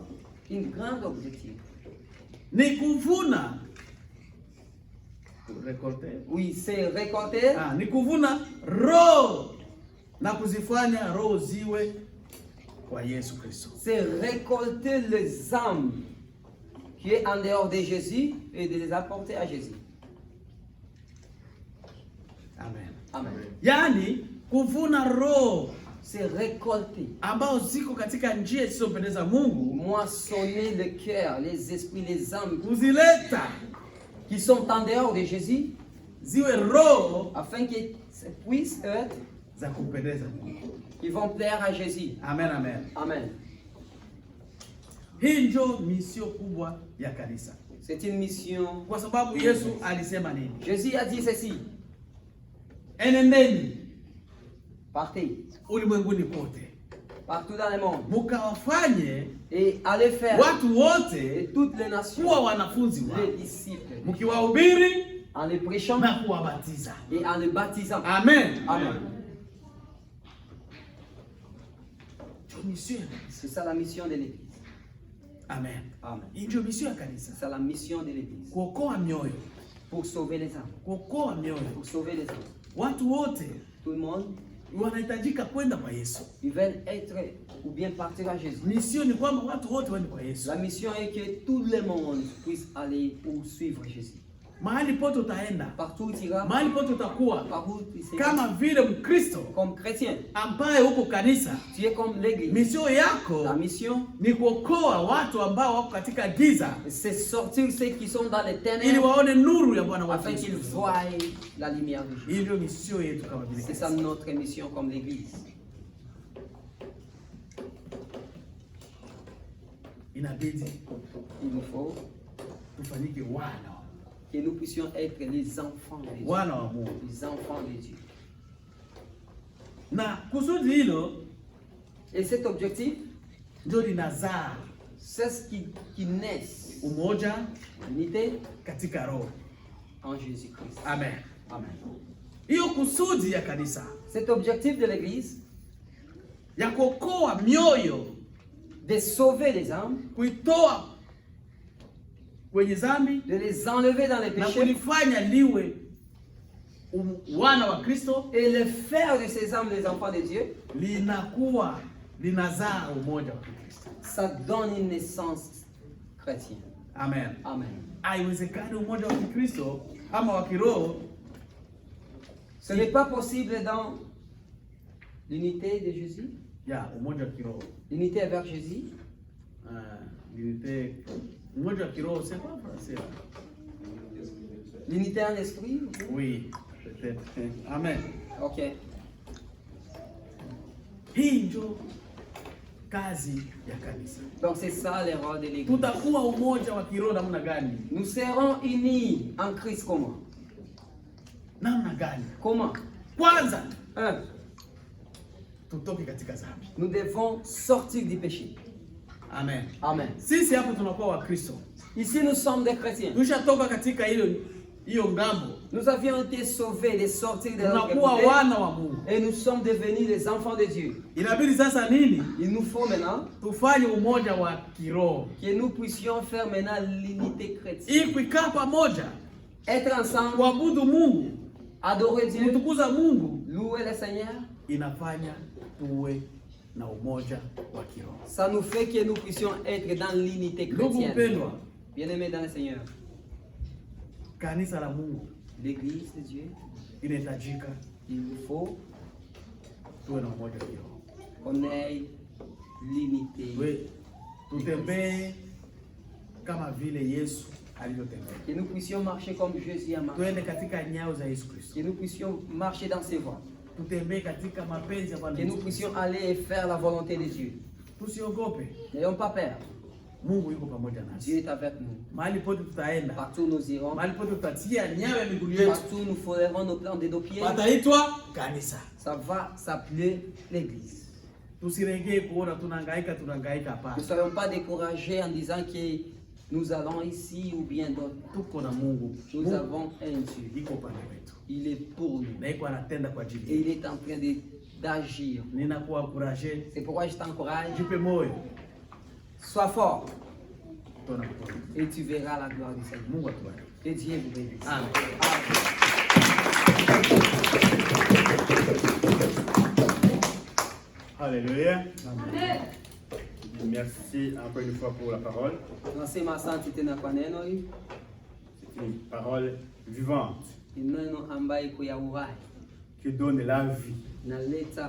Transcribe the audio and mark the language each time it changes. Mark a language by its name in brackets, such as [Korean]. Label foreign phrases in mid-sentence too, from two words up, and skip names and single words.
[French] une grande objectif. [Swahili] ni kuvuna. Récolter. [French] Oui, c'est récolter. [Swahili] Ni kuvuna roho na kuzifanya roho ziwe kwa Yesu Kristo. [French] C'est récolter les âmes qui est en dehors de Jésus et de les apporter à Jésus. [Swahili] Amen. [French] Amen. [Swahili] Yaani kuvuna roho [French] C'est récolter. [Swahili] ambao ziko katika njia isiyopendeza Mungu, [French] Moissonner le cœur, les esprits, les âmes [Swahili] kuzileta [French] qui sont en dehors de Jésus [Swahili] ziwe roho [French] afin qu'ils puissent être, [Swahili] za kumpendeza Mungu. [French] ils vont plaire à Jésus. [Swahili] Amen, amen. [French] Amen. [Swahili] Hii ndio misio kubwa ya kanisa, [French] C'est une mission. [Swahili] kwa sababu Yesu alisema nini? [French] Jésus a dit ceci. [Swahili] Enendeni [French] Partez [Swahili] ulimwenguni kote [French] partout dans le monde [Swahili] mukawafanye [French] et allez faire [Swahili] watu [French] de [Swahili] wote [French] toutes les nations [Swahili] kuwa wanafunzi [French] les [Swahili] wao, [French] disciples [Swahili] mkiwahubiri [French] en les prêchant [Swahili] na kuwabatiza. [French] et en les baptisant. [Swahili] Amen. [French] Amen. [Swahili] Ndio misio ya kanisa. [French] C'est ça la mission de l'église. [Swahili] Amen. [French] Amen. [Swahili] Hii ndio misio ya kanisa, [French] C'est ça la mission de l'église. [Swahili] kuokoa mioyo, [French] Pour sauver les âmes. [Swahili] kuokoa mioyo. [French] Pour sauver les âmes. [Swahili] Watu wote [French] Tout le monde, [Swahili] wanahitajika kwenda kwa Yesu. [French] ils veulent être ou bien partir à Jésus. [Swahili] Misio ni kwamba watu wote waende kwa Yesu. [French] La mission est que tout le monde puisse aller ou suivre Jésus. [Swahili] Mahali pote utaenda, [French] Partout où tu iras, [Swahili] mahali pote utakuwa, [French] partout où tu seras, [Swahili] kama vile Mkristo [French] comme chrétien, [Swahili] ambaye huko kanisa, [French] tu es comme l'église. [Swahili] misio yako [French] La mission, [Swahili] ni kuokoa watu ambao wako katika giza, [French] c'est sortir ceux qui sont dans les [Swahili] ili [French] ténèbres [Swahili] waone nuru ya Bwana wetu [French] afin [Swahili] Yesu [French] qu'ils [Swahili] Kristo. [French] voient la lumière de Jésus. [Swahili] Hii ndio misio yetu kama vile [French] C'est ça [Swahili] kanisa. [French] notre mission comme l'église. [Swahili] Inabidi [French] Il nous faut [Swahili] tufanyike wana [French] que nous puissions être les enfants de Dieu. [Swahili] wana wa Mungu, [French] Les enfants de Dieu. [Swahili] na kusudi hilo [French] Et cet objectif, [Swahili] ndio linazaa [French] c'est ce qui naît [Swahili] umoja [French] l'unité [Swahili] katika roho. [French] en Jésus-Christ. [Swahili] Amen. [French] Amen. [Swahili] Hiyo kusudi ya kanisa [French] Cet objectif de l'église, [Swahili] ya kuokoa mioyo [French] de sauver les âmes, [Swahili] kuitoa kwenye dhambi [French] de les enlever dans les [Swahili] na [French] péchés [Swahili] kulifanya liwe wana wa Kristo, [French] et les faire de ces âmes les enfants de Dieu. [Swahili] linazaa umoja wa Kristo. [French] Ça donne une naissance chrétienne. [Swahili] Amen. [French] Amen. [Swahili] Haiwezekani umoja wa Kristo ama wa kiroho. [French] Ce n'est pas possible dans l'unité de Jésus. [Swahili] Umoja wa kiroho. [French] L'unité avec Jésus. [Swahili] Umoja wa kiroho, [French] c'est pas français. L'unité en esprit. Oui, peut-être. Amen. OK. [Swahili] Hii ndio kazi ya kanisa. [French] Donc c'est ça l'erreur de l'église. [Swahili] Tutakuwa umoja wa kiroho namna gani? [French] Nous serons unis en Christ comment? [Swahili] Namna gani? [French] Comment? [Swahili] Kwanza, tutoke katika dhambi. [French] Nous devons sortir du péché. [Swahili] Amen. [French] Amen. [Swahili] Sisi hapo tunakuwa wa Kristo. [French] Ici nous sommes des chrétiens. [Swahili] Tushatoka katika hiyo ngambo. [French] Nous avions été sauvés de sortir de notre péché et nous sommes devenus les enfants de Dieu. [Swahili] Inabidi sasa nini? [French] Il nous faut maintenant [Swahili] tufanye umoja wa kiroho. [French] Que nous puissions faire maintenant l'unité chrétienne. [Swahili] Ili kukaa pamoja, [French] être ensemble, [Swahili] kuabudu Mungu, [French] adorer Dieu, [Swahili] kutukuza Mungu, [French] louer le Seigneur. [Swahili] Inafanya tuwe na umoja wa kiroho. [French] Ça nous fait que nous puissions être dans l'unité chrétienne. Bien-aimés dans le Seigneur. [Swahili] Kanisa la Mungu, [French] l'église de Dieu, [Swahili] inahitajika, [French] il nous faut [Swahili] tuwe na umoja wa kiroho. [French] On ait l'unité. [Swahili] Tutembee kama vile Yesu alivyotembea. [French] Que nous puissions marcher comme Jésus a marché. [Swahili] Tuende katika nyayo za Yesu Kristo. [French] Que nous puissions marcher dans ses voies. [Swahili] Tutembee katika mapenzi ya Bwana. [French] Que nous puissions aller et faire la volonté de Dieu. [Swahili] Tusiogope. [French] N'ayons pas peur. [Swahili] Mungu yuko pamoja nasi. [French] Dieu est avec nous. [Swahili] Mahali pote tutaenda. [French] Partout nous irons. [Swahili] Mahali pote tutatia nyayo ya miguu yetu. [French] Partout nous ferons nos plans de nos pieds. [Swahili] Pataitwa kanisa. [French] Ça va s'appeler l'église. [Swahili] Tusiregee kuona tunahangaika hapana. [French] Ne soyons pas découragés en disant que nous allons ici ou bien d'autres. [Swahili] Tuko na Mungu. [French] Nous avons un Dieu. [Swahili] Iko pande wetu. [French] Il est pour nous. [Swahili] Na iko anatenda kwa ajili. [French] Et il est en train d'agir. [Swahili] Ninakuencourager. [French] C'est pourquoi je t'encourage. [Swahili] Jipe moyo. [French] Sois fort. Et tu verras la gloire du Seigneur. [Swahili] Mungu atubariki. [French] Que Dieu vous bénisse. Amen. Alléluia. Amen. Merci encore une fois pour la parole. C'est une parole vivante qui donne la vie.